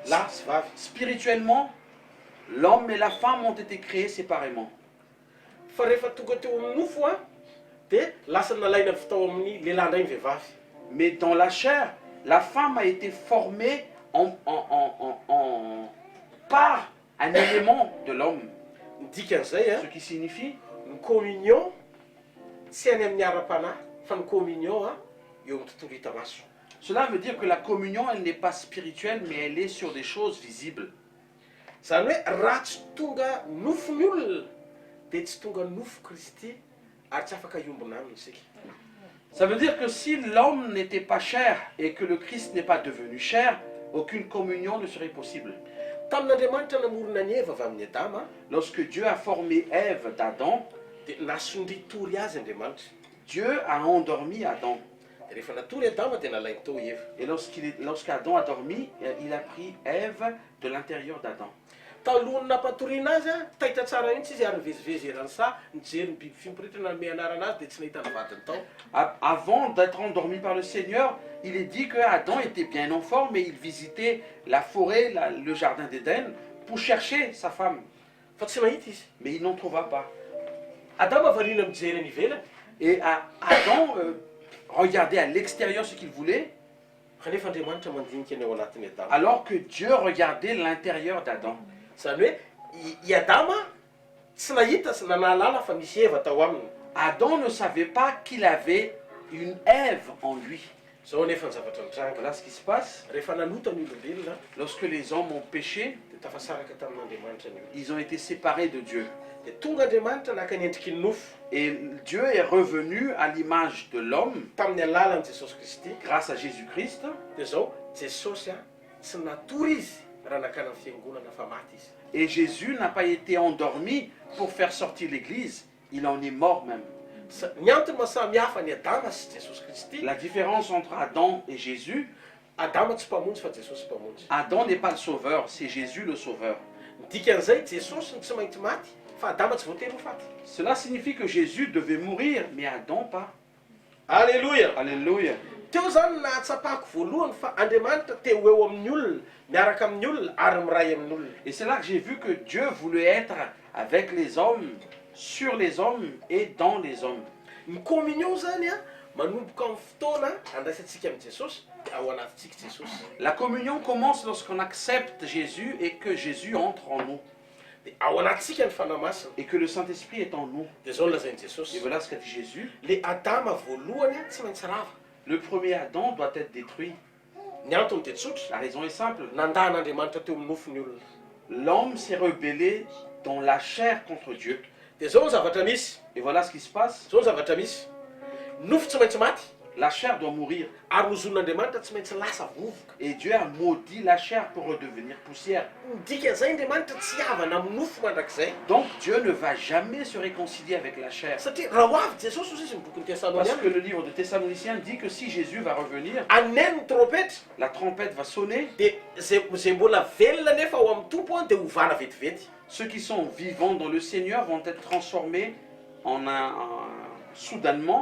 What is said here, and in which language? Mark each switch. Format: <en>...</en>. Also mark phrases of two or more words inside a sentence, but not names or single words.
<mg>lahy sy vavy.</mg> <fr>Spirituellement, l'homme et la femme ont été créés séparément.</fr> <mg>Fa rehefa tonga teo amin'ny nofo a dia lasa nalaina fatao amin'ny lehilahy indray ny vehivavy.</mg> <fr>Mais dans la chair, la femme a été formée par un élément de l'homme.</fr> <mg>Ny dikan'izay</mg> <fr>Ce qui signifie</fr> <mg>ny communion tsy any amin'ny ara-panahy fa ny communion eo amin'ny tontolo hita maso.</mg> <fr>cela veut dire que la communion, elle n'est pas spirituelle, mais elle est sur des choses visibles.</fr> <mg>Zany hoe raha tsy tonga nofon'ny olona dia tsy tonga nofo Kristy ary tsy afaka iombona aminy isika.</mg> <fr>Ça veut dire que si l'homme n'était pas chair et que le Christ n'est pas devenu chair, aucune communion ne serait possible.</fr> <mg>Tamin'Andriamanitra namorona ny Eva avy amin'ny Adama</mg> <fr>Lorsque Dieu a formé Ève d'Adam,</fr> <mg>dia nasondritory azy Andriamanitra.</mg> <fr>Dieu a endormi Adam.</fr> <mg>Dia rehefa natory Adama dia nalainy tao Eva.</mg> <fr>Et lorsqu'Adam a dormi, il a pris Ève de l'intérieur d'Adam.</fr> <mg>Talohany nampatoriana azy tahita tsara mihitsy izy ary nivezivezy eran'sa nijery ny biby fimporetra nanome anarana azy dia tsy nahita ny vadiny tao.</mg> <fr>Avant d'être endormi par le Seigneur, il est dit que Adam était bien en forme et il visitait la forêt, le jardin d'Éden, pour chercher sa femme.</fr> <mg>Fa tsy nahita izy.</mg> <fr>Mais il n'en trouva pas.</fr> <mg>Adama variana mijery any ivelany.</mg> <fr>Et Adam regardait à l'extérieur ce qu'il voulait,</fr> <mg>Kanefa Andriamanitra mandinika ny ao anatin'ny Adama.</mg> <fr>alors que Dieu regardait l'intérieur d'Adam.</fr> <mg>Zany hoe i Adama tsy nahita sy nanahalala fa misy Eva tao aminy.</mg> <fr>Adam ne savait pas qu'il avait une Ève en lui.</fr> <mg>Zao nefa ny zavatra nitranga.</mg> <fr>Voilà ce qui se passe.</fr> <mg>Rehefa nanota ny olombelona</mg> <fr>Lorsque les hommes ont péché,</fr> <mg>dia tafasaraka tamin'Andriamanitra ny olo.</mg> <fr>ils ont été séparés de Dieu.</fr> <mg>Dia tonga Andriamanitra naka ny endriky ny nofo</mg> <fr>Et Dieu est revenu à l'image de l'homme</fr> <mg>tamin'ny alalan'i Jesosy Kristy.</mg> <fr>grâce à Jésus-Christ.</fr> <mg>Dia zao Jesosy tsy natory izy raha nakana ny fiangonana fa maty izy.</mg> <fr>Et Jésus n'a pas été endormi pour faire sortir l'Église. Il en est mort même.</fr> <mg>Ny antony mahasamy hafa ny Adama sy Jesosy Kristy,</mg> <fr>La différence entre Adam et Jésus,</fr> <mg>Adama tsy mpamonjy fa Jesosy mpamonjy.</mg> <fr>Adam n'est pas le sauveur, c'est Jésus le sauveur.</fr> <mg>Ny dikan'izay Jesosy ny tsy maintsy maty fa Adama tsy voatery ho faty.</mg> <fr>Cela signifie que Jésus devait mourir, mais Adam pas. Alléluia. Alléluia.</fr> <mg>Teo zany nahatsapako voalohany fa Andriamanitra teo eo amin'ny olona, miaraka amin'ny olona ary miray amin'ny olona.</mg> <fr>Et c'est là que j'ai vu que Dieu voulait être avec les hommes, sur les hommes et dans les hommes.</fr> <mg>Ny communion zany manomboka amin'ny fotoana andraisantsika amin'ny Jesosy dia ao anatintsika Jesosy.</mg> <fr>La communion commence lorsqu'on accepte Jésus et que Jésus entre en nous.</fr> <mg>Dia ao anatintsika ny fanahy masina.</mg> <fr>Et que le Saint-Esprit est en nous.</fr> <mg>Dia zao lazainy</mg> <fr>Et Jesosy. voilà ce qu'a dit Jésus.</fr> <mg>Le Adama voalohany tsy maintsy rava.</mg> <fr>Le premier Adam doit être détruit.</fr> <mg>Ny antony dia tsotra.</mg> <fr>La raison est simple.</fr> <mg>Nandahan'Andriamanitra teo amin'ny nofony olona.</mg> <fr>L'homme s'est rebellé dans la chair contre Dieu.</fr> <mg>Dia zao ny zavatra misy.</mg> <fr>Et voilà ce qui se passe.</fr> <mg>Zao ny zavatra misy. Nofo tsy maintsy maty.</mg> <fr>La chair doit mourir.</fr> <mg>Ary nozon'Andriamanitra tsy maintsy lasa vovoka.</mg> <fr>Et Dieu a maudit la chair pour redevenir poussière.</fr> <mg>Ny dikan'izay Andriamanitra tsy havana amin'ny nofo mandrakizay.</mg> <fr>Donc Dieu ne va jamais se réconcilier avec la chair.</fr> <mg>Satria raha ho avy Jesosy ozy izy ny bokin'ny</mg> <fr>Parce Tessaloniana. que le livre de Thessaloniciens dit que si Jésus va revenir,</fr> <mg>Aneny ny trompetra</mg> <fr>la trompette va sonner.</fr> <mg>dia zay mbola velona nefa ao amin'ny tompo dia hovana vetivety.</mg> <fr>Ceux qui sont vivants dans le Seigneur vont être transformés soudainement.</fr>